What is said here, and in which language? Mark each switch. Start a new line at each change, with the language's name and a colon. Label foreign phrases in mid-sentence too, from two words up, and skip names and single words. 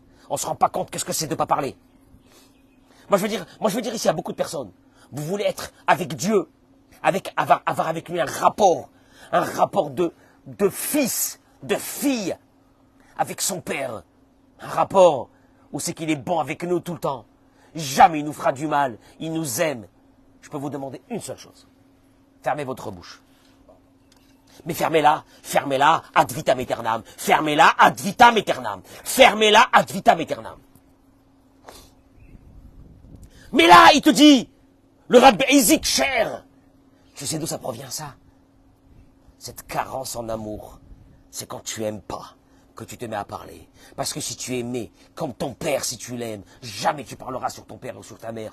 French: On ne se rend pas compte qu'est-ce que c'est de ne pas parler. Moi je veux dire ici à beaucoup de personnes, vous voulez être avec Dieu, avoir avec lui un rapport de fils, de fille, avec son père. Un rapport où c'est qu'il est bon avec nous tout le temps. Jamais il nous fera du mal, il nous aime. Je peux vous demander une seule chose. Fermez votre bouche. Mais fermez-la
Latin: ad vitam aeternam.
French: Fermez-la
Latin: ad vitam aeternam.
French: Fermez-la
Latin: ad vitam aeternam.
French: Mais là, il te dit, le Rabbi Isaac cher. Tu sais d'où ça provient ça? Cette carence en amour, c'est quand tu aimes pas que tu te mets à parler. Parce que si tu aimais, comme ton père, si tu l'aimes, jamais tu parleras sur ton père ou sur ta mère.